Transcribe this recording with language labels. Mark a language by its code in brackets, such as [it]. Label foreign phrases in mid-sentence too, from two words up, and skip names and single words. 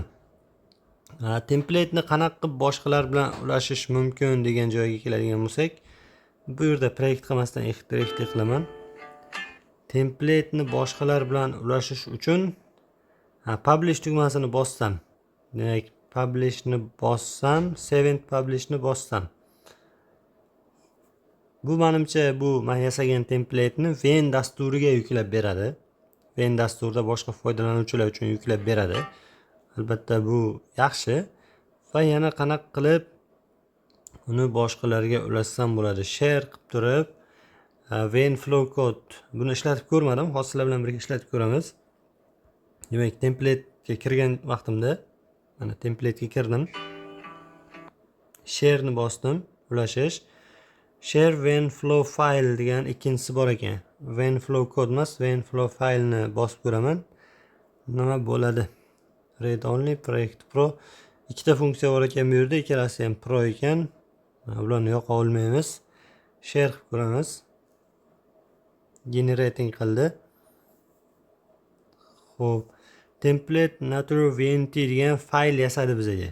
[uz] Templetni qanaqa qilib boshqalar bilan ulashish mumkin degan joyga keladigan bo'lsak, bu yerda proyekt qilmasdan ekstrakt qilaman. Templetni boshqalar bilan ulashish uchun publish tugmasini bossam, demak, publishni bossam, [en] save and publishni [uz] bossam. Bu menimcha bu men yasagan templetni Ven dasturiga yuklab beradi. Ven dasturida boshqa foydalanuvchilar uchun yuklab beradi. Albatta bu yaxshi. Va yana qanaqa qilib uni boshqalarga ulashsam bo'ladi. Share qilib turib, Ven flow code buni ishlatib ko'rmadim. Hozir sizlar bilan birga ishlatib ko'ramiz. Demak, templetga kirgan vaqtimda mana templetga kirdim. Share ni bosdim, ulashish. Share Ven flow file degan ikkinchisi bor ekan. Ven flow code emas, Ven flow file ni bosib ko'raman. Nima bo'ladi? [en] Read only, project pro. [uz] Ikkita funksiya bor ekan bu yerda, ikkalasi ham pro ekan. Ularni yoqa olmaymiz. Share qilib ko'ramiz. Generating qildi. Xo'p, template natural vnt degan fayl yasadi bizga.